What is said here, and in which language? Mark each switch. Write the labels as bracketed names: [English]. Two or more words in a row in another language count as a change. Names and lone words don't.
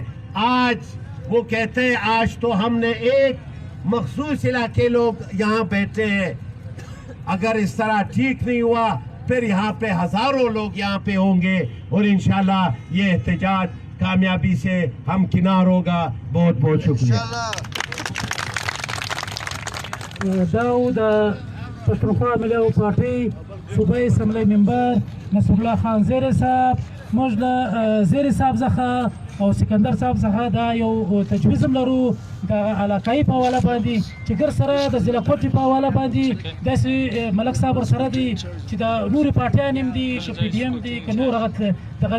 [Urdu] آج وہ کہتے ہیں آج تو ہم نے ایک مخصوص علاقے لوگ یہاں بیٹھے ہیں, اگر اس طرح ٹھیک نہیں ہوا پھر یہاں پہ ہزاروں لوگ یہاں پہ ہوں گے, اور انشاءاللہ یہ احتجاج کامیابی سے ہم کنار ہوگا. بہت بہت شکریہ. [Pashto] داود پښتونخوا ملي پارټۍ صوبایي اسمبلی ممبر نصر الله خان زیری صاحب موږ له زیری صاحب څخه او سکندر صاحب څخه دا یو تجویز هم لرو د علاقایي په حواله باندې چې ګر سره د ضلع کوټې په حواله باندې داسې ملک صاحب ورسره دي چې د نورې پارټیان هم دي که پي ډي ایم دي که نور هغه دغه